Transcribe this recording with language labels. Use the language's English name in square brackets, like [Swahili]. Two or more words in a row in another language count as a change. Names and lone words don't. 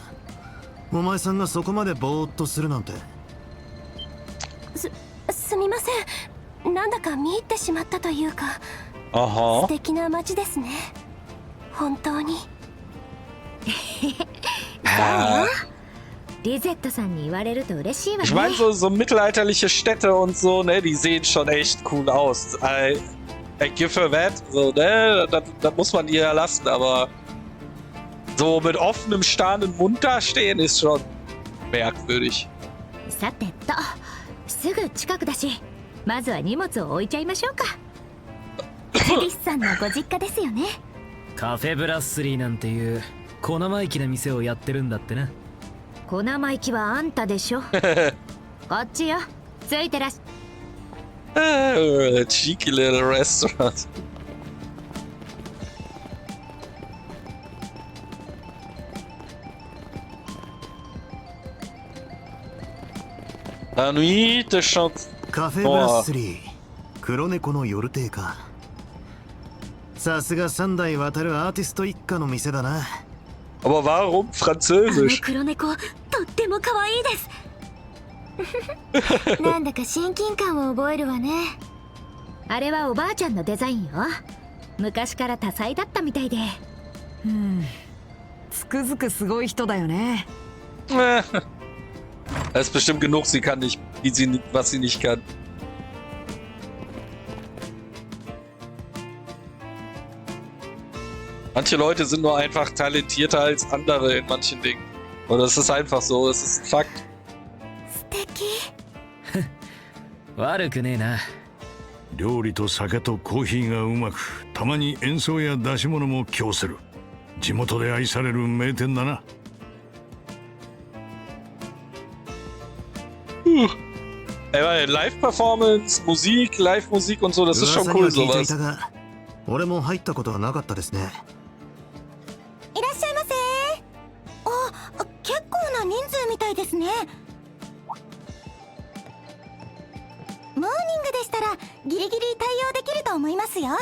[Japanese] お前さんがそこまでぼーっとするなんて。すみません。なんだか見入ってしまったというか。 Aha. 素敵な街ですね。本当に。リゼットさんに言われると嬉しいわね。 [German] Ich meine, so mittelalterliche Städte und so, ne, die sehen schon echt cool aus. [English] I give her that, so, [German] ne, das muss man ihr ja lassen, aber so mit offenem, starren Mund dastehen ist schon merkwürdig. [Japanese] さてと、すぐ近くだし、まずは荷物を置いちゃいましょうか。ジュディスさんのご実家ですよね。カフェブラッスリーなんていう小生意気な店をやってるんだってな。小生意気はあんたでしょ。こっちよ。ついてらっしゃ。 [English] Cheeky little restaurant. [Japanese] あのいいでしょ。カフェブラッスリー、黒猫の夜亭か。さすが3代渡るアーティスト一家の店だな。 [German] Aber warum Französisch? [Japanese] 黒猫、とっても可愛いです。なんだか親近感を覚えるわね。あれはおばあちゃんのデザインよ。昔から多彩だったみたいで。つくづくすごい人だよね。 [German] Es ist bestimmt genug, sie kann nicht, was sie nicht kann. Manche Leute sind nur einfach talentierter als andere in manchen Dingen. Und das ist einfach so, es ist ein Fakt. [Japanese] 素敵。悪くねえな。料理と酒とコーヒーがうまく、たまに演奏や出し物も供する。地元で愛される名店だな。 [German] Live-Performance, Musik, Live-Musik und so, das ist schon cool, sowas. [Japanese] 俺も入ったことはなかったですね。いらっしゃいませ。あ、結構な人数みたいですね。モーニングでしたらギリギリ対応できると思いますよ。